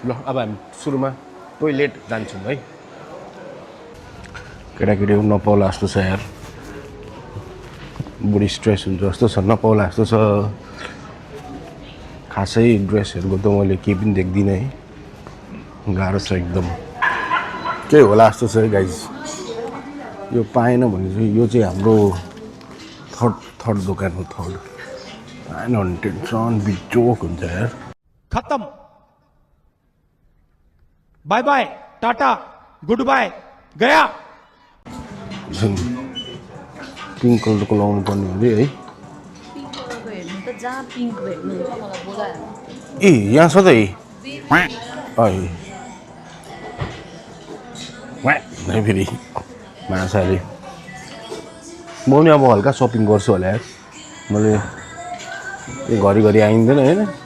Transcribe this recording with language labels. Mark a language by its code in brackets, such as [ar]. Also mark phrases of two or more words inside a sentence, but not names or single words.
[ne] ल अब हामी सुरुमा टोइलेट जान्छौँ है केटाकेटी नपाउला जस्तो छ यार बुढी स्ट्रेस हुन्छ जस्तो छ नपाउला जस्तो छ खासै ड्रेसहरूको त मैले केही पनि देख्दिनँ है गाह्रो छ एकदम केही होला जस्तो छ है गाइज यो पाएन भने चाहिँ यो चाहिँ हाम्रो थर्ड दोकान हो थर्ड पाएन भने टेन्सन बिजोक हुन्छ यार [en] खत्म bye bye tata good bye गया [ne] पिङ्क कलरको लाउनु पर्ने हो अरे है ए यहाँ छ त है फेरि माछाले म पनि अब हल्का सपिङ गर्छु होला यार मैले घरिघरि आइँदैन होइन